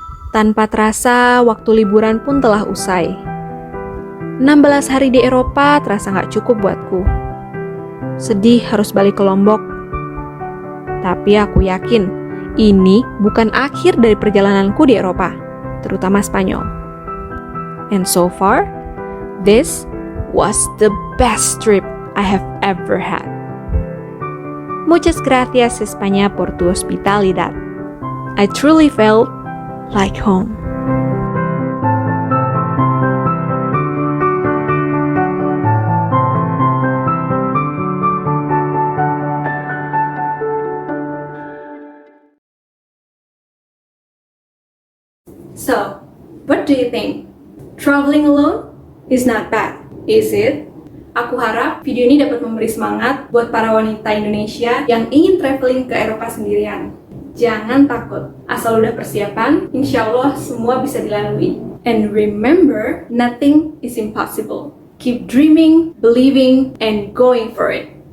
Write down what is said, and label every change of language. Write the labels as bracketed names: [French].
[Indonesian] Tanpa terasa, waktu liburan pun telah usai. 16 hari di Eropa terasa nggak cukup buatku. Sedih harus balik ke Lombok. Tapi aku yakin, ini bukan akhir dari perjalananku di Eropa, terutama Spanyol. [English] And so far, this was the best trip I have ever had. [Spanish] Muchas gracias España por tu hospitalidad. [English] I truly felt like home. So, what do you think? Traveling alone is not bad, is it? [Indonesian] Aku harap video ini dapat memberi semangat buat para wanita Indonesia yang ingin traveling ke Eropa sendirian. Jangan takut, asal udah persiapan, insya Allah semua bisa dilalui. [English] And remember, nothing is impossible. Keep dreaming, believing, and going for it.